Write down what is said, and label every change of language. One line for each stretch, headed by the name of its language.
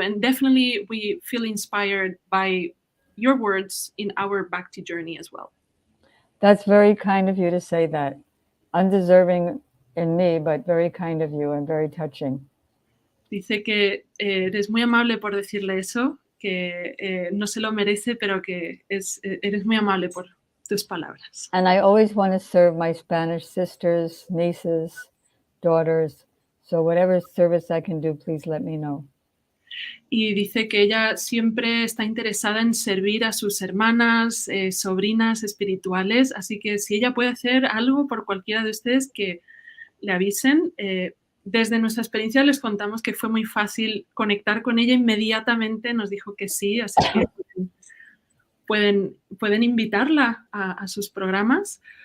English: And definitely we feel inspired by your words in our bhakti journey as well. That's very kind of you to say that. Undeserving in me, but very kind of you and very touching.
Spanish: Dice que eres muy amable por decirle eso, que no se lo merece, pero que eres muy amable por tus palabras.
English: And I always want to serve my Spanish sisters, nieces, daughters. So whatever service I can do, please let me know.
Spanish: Y dice que ella siempre está interesada en servir a sus hermanas, sobrinas espirituales, así que si ella puede hacer algo por cualquiera de ustedes, que le avisen. Desde nuestra experiencia les contamos que fue muy fácil conectar con ella inmediatamente, nos dijo que sí, así que pueden invitarla a sus programas.